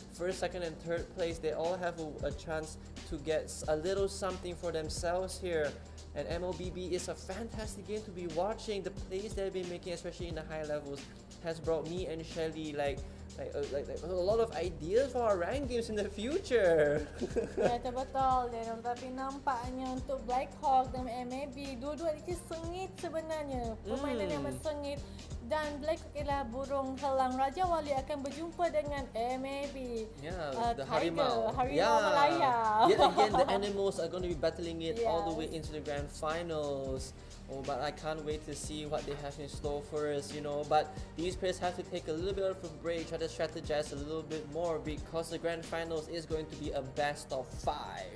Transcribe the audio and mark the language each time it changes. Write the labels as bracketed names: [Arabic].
[English] First, second, and third place, they all have a chance to get a little something for themselves here. And MLBB is a fantastic game to be watching. The plays they've been making, especially in the high levels, has brought me and Shelly like a lot of ideas for our ranked games in the future. [Malay] Ya, betul. Dan tapi nampaknya untuk Blackhawk dan MAB, dua-dua ini sengit sebenarnya. Permainan yang sengit. Dan Blackhawk ialah burung helang Raja Wali akan berjumpa dengan MAB. The Harimau. Malaya. [English] Yet again, the animals are going to be battling it all the way into the grand finals. Oh, but I can't wait to see what they have in store for us, you know. But these players have to take a little bit of a break, try to strategize a little bit more, because the grand finals is going to be a best of 5.